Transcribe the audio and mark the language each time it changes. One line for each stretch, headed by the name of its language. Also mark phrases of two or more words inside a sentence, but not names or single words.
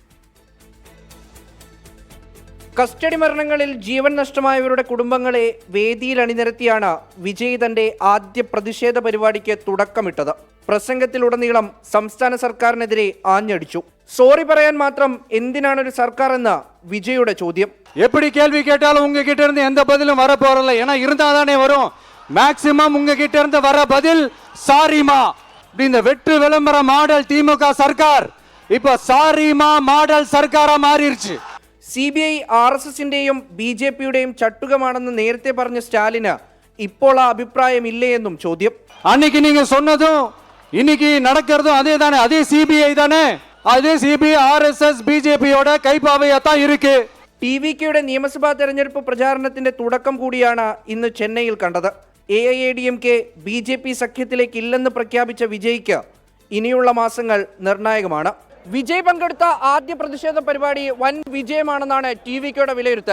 Malayalam: കസ്റ്റഡി മരണങ്ങളിൽ ജീവൻ നഷ്ടമായവരുടെ കുടുംബങ്ങളെ വേദിയിൽ അണിനിരത്തിയാണ് വിജയ് തന്റെ ആദ്യ പ്രതിഷേധ പരിപാടിക്ക് തുടക്കമിട്ടത്. പ്രസംഗത്തിലുടനീളം സംസ്ഥാന സർക്കാരിനെതിരെ ആഞ്ഞടിച്ചു. സോറി പറയാൻ മാത്രം എന്തിനാണ് ഒരു സർക്കാർ എന്ന വിജയുടെ ചോദ്യം.
Tamil: எப்படி கேள்வி கேட்டாலும் உங்ககிட்ட இருந்து எந்த பதிலும் வர போறல, ஏன்னா இருந்தாதானே வரும். மேக்சிமம் உங்ககிட்ட இருந்து வர பதில் சாரிமா. இந்த வெற்று விளம்பர மாடல் திமுக சர்க்கார் இப்ப சாரிமா மாடல் சர்க்காரா மாறிடுச்சு.
Malayalam: CBI RSSന്റെയും BJPയുടെയും ചട്ടുകമാണെന്ന് നേരത്തെ പറഞ്ഞ സ്റ്റാലിന് ഇപ്പോൾ ആ അഭിപ്രായമില്ലേ എന്നും ചോദ്യം.
Tamil: அன்னைக்கு நீங்க சொன்னதும் இன்னைக்கு நடக்கிறதும் அதே தானே, அதே CBI தானே, அதே CBI RSS BJPயோட கைப்பாவையாத்தான் இருக்கு.
Malayalam: TVKയുടെ നിയമസഭാ തെരഞ്ഞെടുപ്പ് പ്രചാരണത്തിന്റെ തുടക്കം കൂടിയാണ് ഇന്ന് ചെന്നൈയിൽ കണ്ടത്. AIADMK BJP സഖ്യത്തിലേക്ക് ഇല്ലെന്ന് പ്രഖ്യാപിച്ച വിജയ്ക്ക് ഇനിയുള്ള മാസങ്ങൾ നിർണായകമാണ്. വിജയ് പങ്കെടുത്ത ആദ്യ പ്രതിഷേധ പരിപാടി വൻ വിജയമാണെന്നാണ് TVKയുടെ വിലയിരുത്തൽ.